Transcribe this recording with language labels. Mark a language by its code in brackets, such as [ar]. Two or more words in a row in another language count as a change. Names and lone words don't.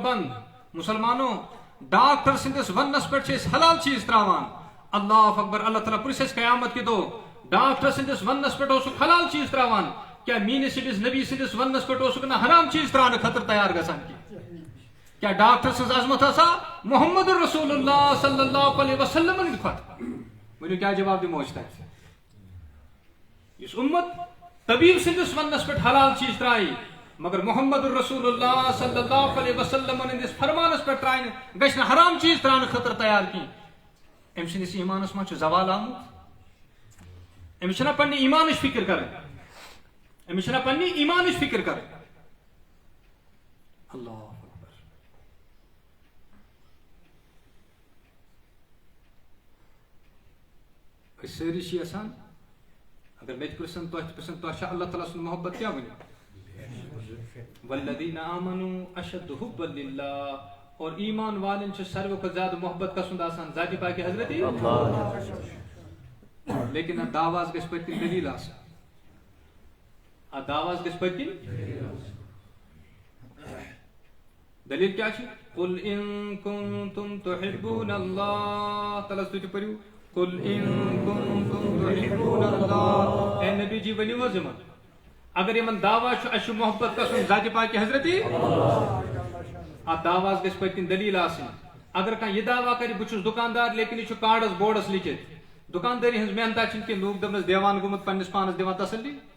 [ks] بنٛد مسلمانو ڈاکٹر سٕنٛدِس وننس پٮ۪ٹھ چھِ أسۍ حلال چیٖز تراوان [ar] اللہ اکبر [ks] اللہ تعالیٰ پرژھِ اَسہِ قیامت کہِ دۄہ ڈاکٹر سٕنٛدِس وننس پٮ۪ٹھ اوسُکھ حلال چیٖز تراوان کیٛاہ میٲنِس أمِس نبی سٕنٛدِس وننس پٮ۪ٹھ اوسُکھ نہٕ حرام چیٖز تراونہٕ خٲطرٕ تیار گژھان کینٛہہ کیٛاہ ڈاکٹر سٕنٛز عظمت ہسا [ar] محمد الرسول اللہ صلی اللہ علیہ وسلم [ks] ہٕنٛدِ کھۄتہٕ ؤنِو کیٛاہ جواب دِمو أسۍ تتہِ یُس اُمت طبیٖب سٕنٛدِس وننس پٮ۪ٹھ حلال چیٖز ترایہِ مگر [ar] محمد الرسول اللہ صلی اللہ علیہ وسلم [ks] ہٕنٛدِس فرمانس پٮ۪ٹھ ترایہِ نہٕ گژھِ نہٕ حرام چیٖز تراونہٕ خٲطرٕ تیار کینٛہہ أمۍ سٕنٛدِس ایٖمانس منٛز چھُ زوال آمُت أمِس چھِنہ پننہِ ایٖمانٕچ فِکر کرٕنۍ أمِس چھِنہ پننہِ ایٖمانٕچ فِکر کرٕنۍ [ar] اللہ اکبر [ks] أسۍ سٲری چھِ یژھان اگر مےٚ تہِ پرژھن تۄہہِ تہِ پرژھن تۄہہِ چھا اللہ تعالیٰ سُنٛد محبت کیٛاہ ؤنِو [ar] والذین آمنوا اشد حبا للہ [ks] اور ایمان والن ساروی کھت زیادہ محبت کسند آسان ذاتی پاک حضرت لیکن ات دعواز گژھِ پٔتۍ کِنۍ دلیٖل آسٕنۍ ات دعواز گژھِ پٔتۍ کِنۍ دلیٖل کیٛاہ چھِ [ar] قل ان کنتم تحبون [ks] اللہ تعالیٰ تُہۍ تہِ پٔرِو [ar] قل ان کنتم تحبون اللہ [ks] اے نبی جی ؤنِو حظ یِمن اگر یِمن دعوا چھُ اَسہِ چھُ محبت گژھُن ذاتِ پاکِ حضرتی ات دعواز گژھِ پٔتۍ کِنۍ دلیٖل آسٕنۍ اگر کانٛہہ یہِ دعوا کرِ بہٕ چھُس دُکاندار لیکن یہِ چھُ کارڈس بورڈس لیٖکھِتھ دُکاندٲری ہٕنٛز محنتا چھِنہٕ کینٛہہ لوٗکھ دپنس دیوان گوٚمُت پننِس پانس دِوان تسلی